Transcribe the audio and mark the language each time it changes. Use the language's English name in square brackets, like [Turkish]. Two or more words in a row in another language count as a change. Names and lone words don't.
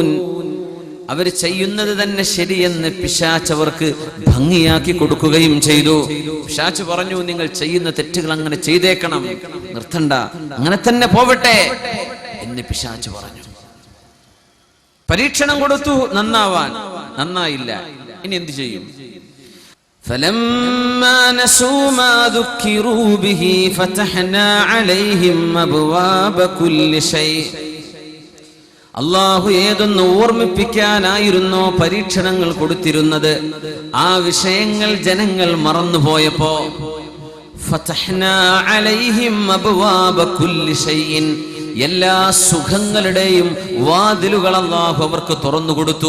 [Malayalam] അവർ ചെയ്യുന്നത് തന്നെ ശരിയെന്ന് പിശാച് അവർക്ക് ഭംഗിയാക്കി കൊടുക്കുകയും ചെയ്തു. പിശാച് പറഞ്ഞു, നിങ്ങൾ ചെയ്യുന്ന തെറ്റുകൾ അങ്ങനെ ചെയ്തേക്കണം, നിർത്തണ്ട, അങ്ങനെ തന്നെ പോവട്ടെ എന്ന് പിശാച് പറഞ്ഞു. പരീക്ഷണം കൊടുത്തു നന്നാവാൻ, നന്നായില്ല. ഇനി എന്ത് ചെയ്യും? [Arabic] فلما نسوا ما ذكروا به فتحنا عليهم أبواب كل شيء. [Malayalam] അല്ലാഹു ഏതൊന്ന് ഓർമ്മിപ്പിക്കാനായിരുന്നോ പരീക്ഷണങ്ങൾ കൊടുത്തിരുന്നത്, ആ വിഷയങ്ങൾ ജനങ്ങൾ മറന്നുപോയപ്പോ [Arabic] فتحنا عليهم أبواب كل شيء, [Malayalam] എല്ലാ സുഖങ്ങളുടെയും വാതിലുകൾ അല്ലാഹു അവർക്ക് തുറന്നു കൊടുത്തു.